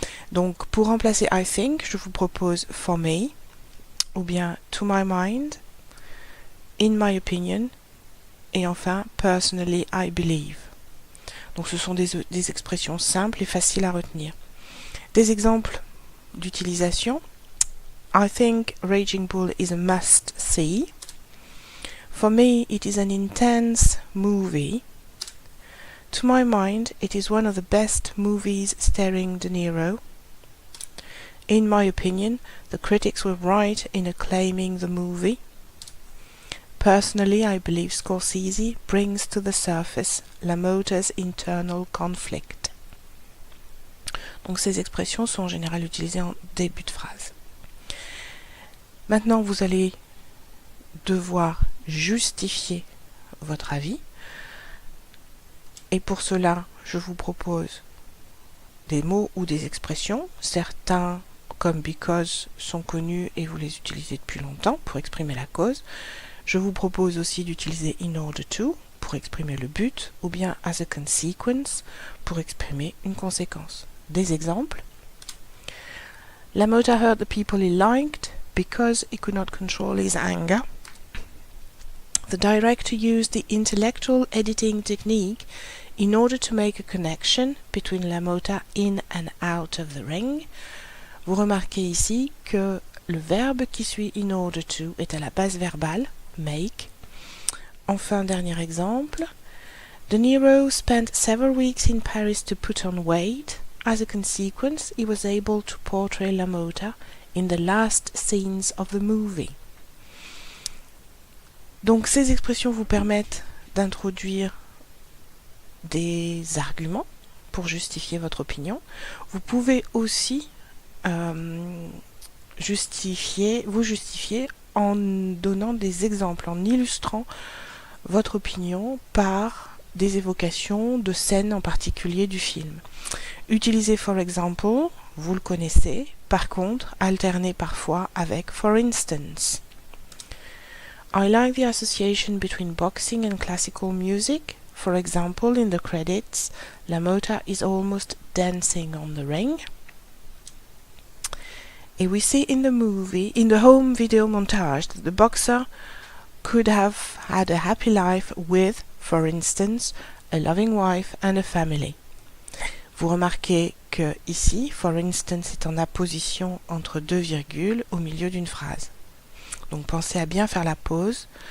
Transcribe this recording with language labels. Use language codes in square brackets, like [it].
[fr] Donc pour remplacer [en] I think, [fr] je vous propose [en] for me, [fr] ou bien [en] to my mind, in my opinion, [fr] et enfin [en] personally I believe. [fr] Donc ce sont des expressions simples et faciles à retenir. Des exemples d'utilisation. [en] I think Raging Bull is a must-see. For me, it is an intense movie. To my mind, it is one of the best movies starring De Niro. In my opinion, the critics were right in acclaiming the movie. Personally, I believe Scorsese brings to the surface LaMotta's internal conflict. [fr] Donc ces expressions sont en général utilisées en début de phrase. Maintenant, vous allez devoir justifier votre avis. Et pour cela, je vous propose des mots ou des expressions. Certains, comme because, sont connus et vous les utilisez depuis longtemps pour exprimer la cause. Je vous propose aussi d'utiliser [en] in order to [fr] pour exprimer le but, ou bien [en] as a consequence [fr] pour exprimer une conséquence. Des exemples. [en] LaMotta hurt the people he liked because he could not control his anger. The director used the intellectual editing technique in order to make a connection between LaMotta in and out of the ring. [fr] Vous remarquez ici que le verbe qui suit [en] in order to [fr] est à la base verbale, make. Enfin, dernier exemple. [en] De Niro spent several weeks in Paris to put on weight. As a consequence, he was able to portray LaMotta in the last scenes of the movie. [fr] Donc ces expressions vous permettent d'introduire des arguments pour justifier votre opinion. Vous pouvez aussi vous justifier en donnant des exemples, en illustrant votre opinion par des évocations de scènes en particulier du film. Utilisez [en] for example, [fr] vous le connaissez, par contre, alternez parfois avec [en] for instance. I like the association between boxing and classical music. For example, in the credits, LaMotta is almost dancing on the ring. And we see in the home video montage, that the boxer could have had a happy life with, for instance, a loving wife and a family. [fr] Vous remarquez que ici, [en] for instance [fr] est en apposition entre deux virgules au milieu d'une phrase. Donc pensez à bien faire la pause.